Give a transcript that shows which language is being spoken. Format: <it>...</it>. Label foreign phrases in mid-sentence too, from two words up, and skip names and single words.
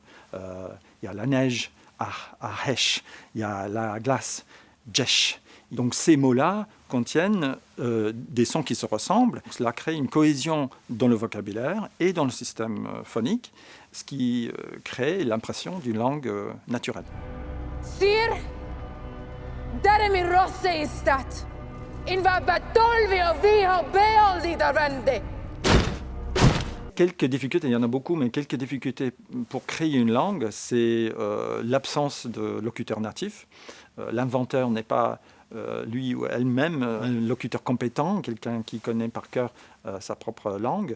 <fr>Il y a la neige, Hesh, il y a la glace, Jesh. Donc ces mots-là contiennent des sons qui se ressemblent. Cela crée une cohésion dans le vocabulaire et dans le système phonique, ce qui crée l'impression d'une langue naturelle. Sir, Daremi Rosse istat. Inva batolvi o viho beoldi davende. Quelques difficultés, il y en a beaucoup, mais quelques difficultés pour créer une langue, c'est l'absence de locuteur natif. L'inventeur n'est pas lui ou elle-même un locuteur compétent, quelqu'un qui connaît par cœur sa propre langue.</fr>